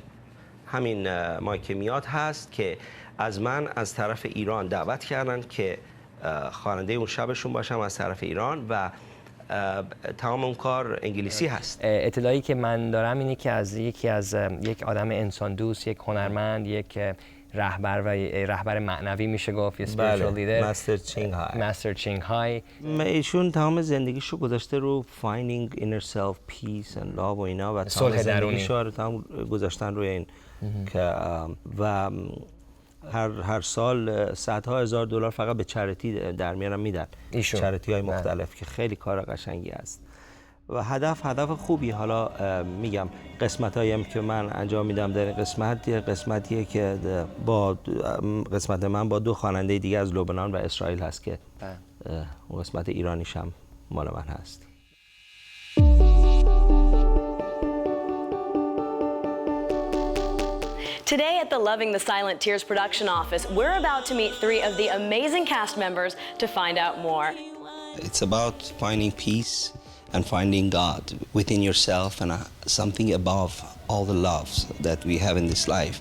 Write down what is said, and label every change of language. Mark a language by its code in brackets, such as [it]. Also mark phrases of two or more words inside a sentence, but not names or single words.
[fa] همین مایک میاد هست که از من از طرف ایران دعوت کردن که خواننده اون شبشون باشم از طرف ایران و تمام اون کار انگلیسی هست. اطلاعی که من دارم اینه که از یک آدم انسان دوست، یک هنرمند، یک رهبر معنوی میشه گفت، یه [en] spiritual leader. [fa] مستر چینگ های. ایشون تمام زندگیشو گذاشته رو [en] finding inner self, peace and love [fa] و اینا و تمام زندگیشو تمام گذاشتن روی این که و هر سال صدها هزار دلار فقط به چریتی در میارن میدن، چریتی های مختلف که خیلی کار قشنگی است و هدف خوبی. حالا میگم قسمت هایی که من انجام میدم در قسمتیه که قسمت من با دو خواننده دیگه از لبنان و اسرائیل هست که اون قسمت ایرانیش هم مال من هست. [en] Today at the Loving the Silent Tears production office, we're about to meet three of the amazing cast members to find out more. It's about finding peace and finding God within yourself and something above all the loves that we have in this life.